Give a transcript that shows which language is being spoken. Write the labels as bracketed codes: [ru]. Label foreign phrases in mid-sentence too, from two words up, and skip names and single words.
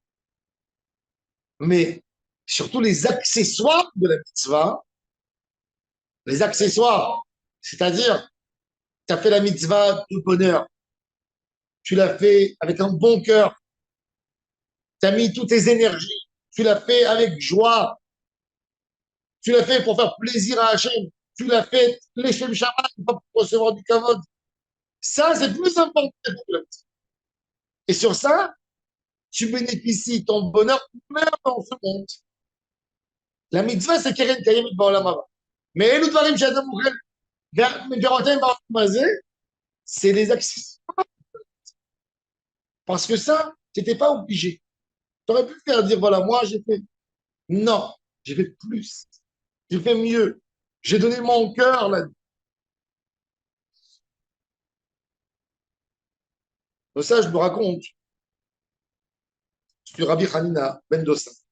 [fr] Mais surtout les accessoires de la mitzvah, les accessoires, c'est-à-dire, tu as fait la mitzvah de bonheur, tu l'as fait avec un bon cœur, tu as mis toutes tes énergies, tu l'as fait avec joie, tu l'as fait pour faire plaisir à Hachem, tu l'as fait les Shem Shabbat, pas pour recevoir du kavod. Ça, c'est plus important que la mitzvah. Et sur ça, tu bénéficies ton bonheur même dans ce monde. La mitzvah, c'est [he] קרן קיימת בעולם הבא. Mais אלו דברים שאדם אוכל, מגרותיהם בעולם הזה, [fr] c'est les accessoires. Parce que ça, tu n'étais pas obligé. Tu aurais pu faire dire, voilà, moi, j'ai fait. Non, j'ai fait plus. J'ai fait mieux. J'ai donné mon cœur là. Ça, je me raconte sur Rabbi Hanina Ben Dossa.